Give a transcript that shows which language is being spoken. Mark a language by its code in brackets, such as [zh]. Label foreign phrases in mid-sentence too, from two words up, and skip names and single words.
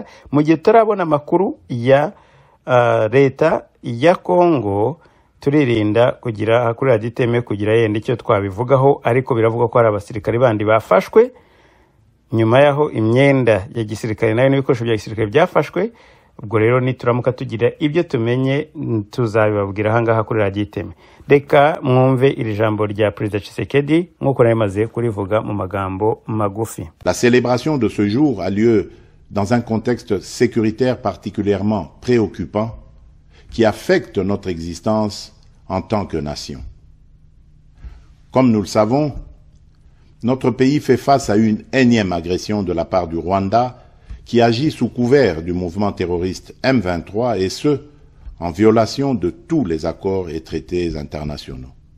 [rn] Mu gihe turabona amakuru ya leta ya Kongo, turirinda kugira kuri Radio Iteme kugira yenda icyo twabivugaho, ariko biravuga ko hari abasirikare bandi bafashwe nyuma yaho imyenda ya gisirikare nayo n'ibikoresho bya gisirikare byafashwe. Ubwo rero nituramuka tugira ibyo tumenye tuzabibabwira ahangaha kuri Radio Iteme. Reka mwumve iri jambo rya Perezida Tshisekedi nk'uko narimaze kurivuga mu magambo magufi. [fr] La célébration de ce jour a lieu dans un contexte sécuritaire particulièrement préoccupant qui affecte notre existence en tant que nation. Comme nous le savons, notre pays fait face à une énième agression de la part du Rwanda qui agit sous couvert du mouvement terroriste M23, et ce, en violation de tous les accords et traités internationaux.